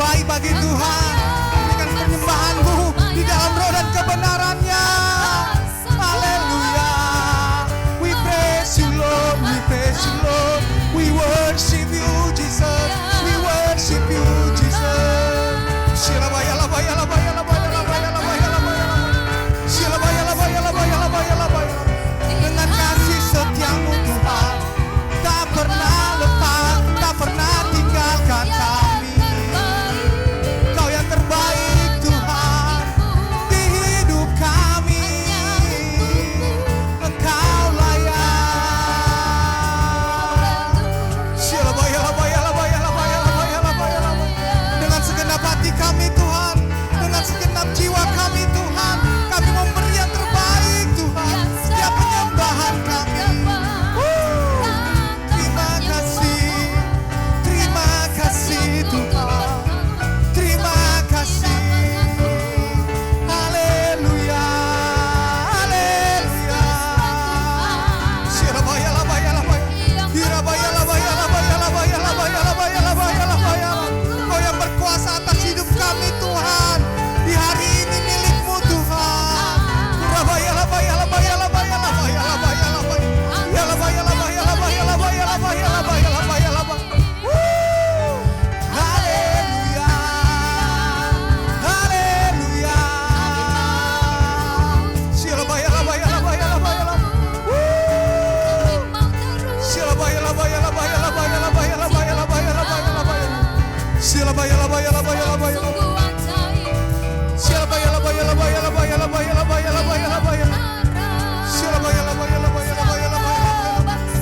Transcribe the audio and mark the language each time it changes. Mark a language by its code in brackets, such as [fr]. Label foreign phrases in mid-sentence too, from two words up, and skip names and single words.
[id] bagi Tuhan. Berikan penyembahan-Mu di dalam roh dan kebenaran-Nya. Haleluya. [en] We praise you Lord, we praise you Lord. We worship you Jesus, we worship you Jesus. Shilabaya labaya labaya labaya labaya labaya labaya. Shilabaya labaya labaya labaya labaya. [id] Dengan kasih setiamu Tuhan, tak pernah lepas, tak pernah tinggalkan kami. Kau yang terbaik Tuhan di hidup kami. Engkau layak. Shilabaya labaya labaya labaya labaya labaya labaya. Dengan segenap hati kami Tuhan, dengan segenap jiwa kami Tuhan, kami memberi yang terbaik Tuhan. Setiap penyembahan kami. Terima kasih Tuhan. Terima kasih. Haleluya. Haleluya. Shirabaya labaya labaya. Hirabaya labaya labaya labaya labaya labaya labaya labaya. Kau yang berkuasa atas hidup kami Tuhan. Di hari ini milik-Mu Tuhan. Hirabaya labaya labaya labaya labaya labaya labaya. Ya labaya labaya labaya labaya labaya labaya labaya labaya. Haleluya. Haleluya. Shirabaya labaya labaya labaya labaya. Shirabaya labaya labaya labaya labaya labaya labaya labaya labaya. Shirabaya labaya labaya labaya labaya. Shirabaya labaya labaya labaya labaya labaya labaya labaya. Shirabaya labaya labaya labaya labaya labaya.